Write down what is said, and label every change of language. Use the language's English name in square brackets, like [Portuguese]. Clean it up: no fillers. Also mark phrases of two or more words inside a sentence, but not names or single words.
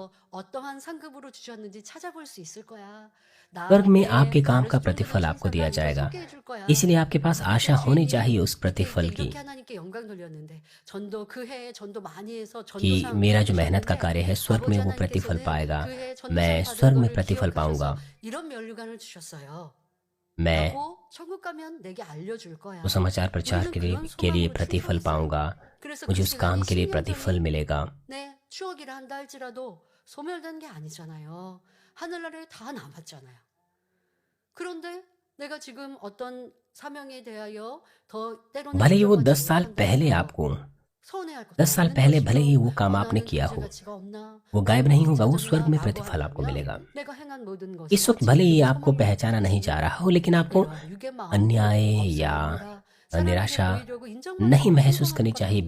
[Hindi] स्वर्ग में आपके काम का प्रतिफल आपको दिया जाएगा, इसलिए आपके पास आशा होनी चाहिए उस प्रतिफल की कि मेरा जो मेहनत का कार्य है स्वर्ग में वो प्रतिफल पाएगा, मैं स्वर्ग में प्रतिफल पाऊंगा, मैं वो समाचार प्रचार के लिए प्रतिफल पाऊंगा, मुझे उस काम के लिए प्रतिफल मिलेगा। [Korean] 하늘나라에 다 남았잖아요. 그런데 내가 지금 어떤 사명에 대하여 더 때로는 [Hindi] भले ही वो 10 साल पहले आपको 10 साल पहले भले ही वो काम आपने किया हो, वो गायब नहीं होगा, वो स्वर्ग में प्रतिफल आपको मिलेगा। इस वक्त भले ही आपको पहचाना नहीं जा रहा हो, लेकिन आपको अन्याय या निराशा नहीं महसूस करनी चाहिए।